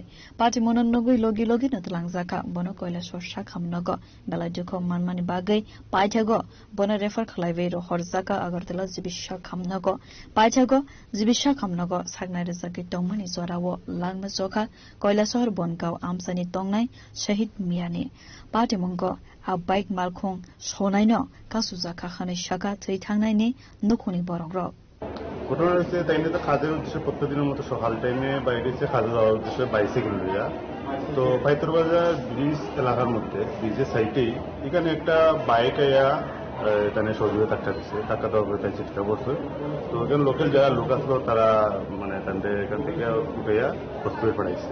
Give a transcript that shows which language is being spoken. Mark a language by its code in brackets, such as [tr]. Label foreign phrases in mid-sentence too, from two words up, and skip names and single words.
[trp] patimonon nogui logi natlangjaka bono Koila Shohor sakhamnago belai dukho manmani bagai paithago bono refer khlaibe ro horjaka agartala jibisha khamnago paithago jibisha khamnago sagnai rezaki tongmani zorawo langma jokha Koila Shohor Bongaon amsani tongnai shahid miyani patimongo a bike malkhung sonaino kasujaka khane shaka thei thangnai ni nukhuni borongro [bn] ঘটনা হচ্ছে তাই নিয়ে তো কাজের উদ্দেশ্যে প্রত্যেকদিনের মতো সকাল টাইমে বাইরে এসে কাজে যাওয়ার উদ্দেশ্যে বাইসাইকেল নিয়ে তো পাইতরবাজার ব্রিজ এলাকার মধ্যে ব্রিজের সাইডেই এখানে একটা বাইক আয়া এখানে সহযোগে ধাক্কা দিচ্ছে, ধাক্কা দেওয়ার পরে তাই চিৎকার করছে। তো এখানে লোকাল যারা লোক আসলো তারা মানে এখান থেকে উঠাইয়া হসপিটাল পাঠাইছে।